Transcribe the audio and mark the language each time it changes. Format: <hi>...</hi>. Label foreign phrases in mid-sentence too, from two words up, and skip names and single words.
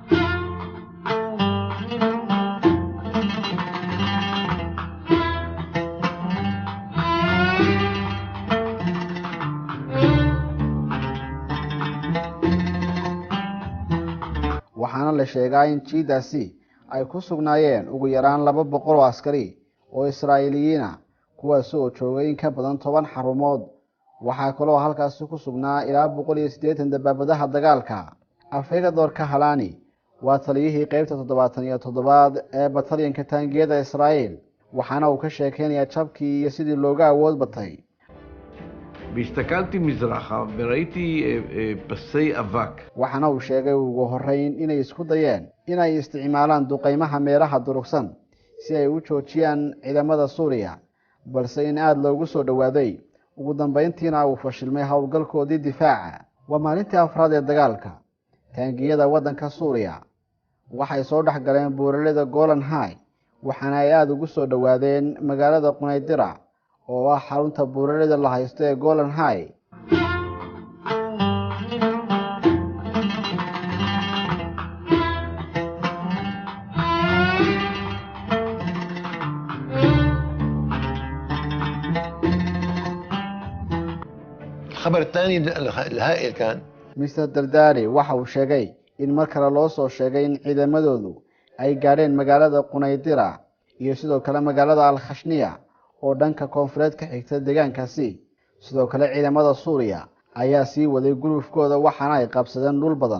<so>waxaana la sheegaa in jiidaasi ay ku sugnaayeen ugu yaraan 200 oo askari oo Israa'iiliyiin ah, kuwaas oo joogay in ka badan 10 xarumood. waxaa kaloo halkaas ku sugnaa ilaa 180 dabaabadaha dagaalka. Afeegadoor Kahalani waa taliyihii qaybta 77 ee batalyanka taangiyada Israa'iil, waxaana uu ka sheekeynayaa jabkii iyo sidii looga awood batay.</so> <he>והסתכלתי מזרחה וראיתי פסי אבק.</he> <so>waxaana uu sheegay ugu horreyn inay isku dayeen inay isticmaalaan duqeymaha meelaha durugsan si ay u joojiyaan ciidamada Suuriya, balse in aad loogu soo dhawaaday. ugu dambeyntiina uu fashilmay howlgalkoodii difaaca. waa maalintii afraad ee dagaalka. taangiyada wadanka Suuriya waxay soo dhex galeen buuraleyda Golan High, waxaana ay aad ugu soo dhawaadeen magaalada Qunaydira oo ah xarunta buuraleyda la haysto ee Golan High.</so> <ar>الخبر الثاني الهائل كان</ar> <so>Mr. Dardari waxa uu sheegay in mar kale loo soo sheegay in ciidamadoodu ay gaareen magaalada Qunaydira iyo sidoo kale magaalada Al-Khashniya oo dhanka koonfureed ka xigta deegaankaasi. sidoo kale ciidamada Suuriya ayaa sii waday gulufkooda, waxaana ay qabsadeen dhul badan.</so>